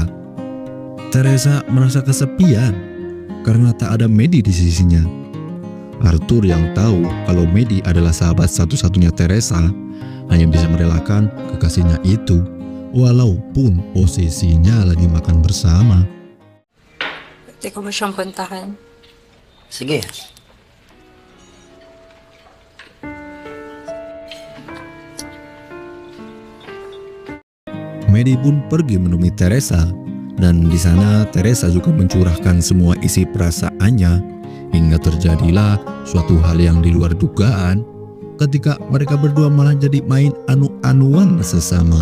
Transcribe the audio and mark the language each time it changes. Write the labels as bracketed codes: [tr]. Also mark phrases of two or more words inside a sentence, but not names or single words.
[id] Teresa merasa kesepian karena tak ada Medi di sisinya. Arthur yang tahu kalau Medi adalah sahabat satu-satunya Teresa hanya bisa merelakan kekasihnya itu, walaupun posisinya lagi makan bersama. [tl] Pwede ko ba siyang puntahan? Sige. [id] Medi pun pergi menemui Teresa, dan di sana Teresa juga mencurahkan semua isi perasaannya, hingga terjadilah suatu hal yang di luar dugaan ketika mereka berdua malah jadi main anu-anuan sesama.